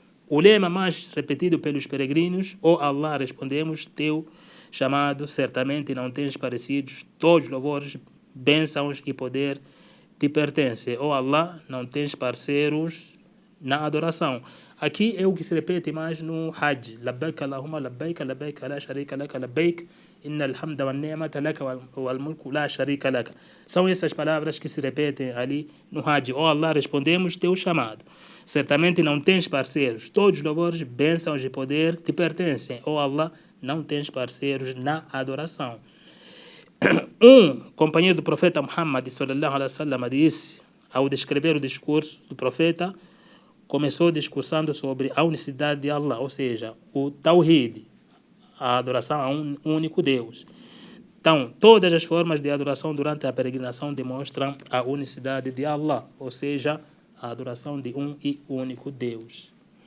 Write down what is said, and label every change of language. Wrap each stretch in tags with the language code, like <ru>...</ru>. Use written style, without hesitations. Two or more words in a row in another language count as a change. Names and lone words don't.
<pt>O lema mais repetido pelos peregrinos, ó Allah, respondemos teu chamado, certamente não tens parecidos, todos louvores, bênçãos e poder te pertencem. Ó Allah, não tens parceiros na adoração. Aqui é o que se repete mais no Hajj.</pt> <ar>لبيك اللهم لبيك، لبيك لا شريك لك، لبيك، إن الحمد والنعمة لك والملك لا شريك لك.</ar> <pt>São essas palavras que se repetem ali no Hajj. Ó Allah, respondemos teu chamado. Certamente não tens parceiros, todos louvores, bênçãos e poder te pertencem. Ó Allah, não tens parceiros na adoração. Um companheiro do profeta Muhammad</pt> <ar>صلى الله عليه وسلم</ar> <pt>disse, ao descrever o discurso do profeta, começou discursando sobre a unicidade de Allah, ou seja, o Tawhid, a adoração a um único Deus. Então, todas as formas de adoração durante a peregrinação demonstram a unicidade de Allah, ou seja, a adoração de um e único Deus.</pt>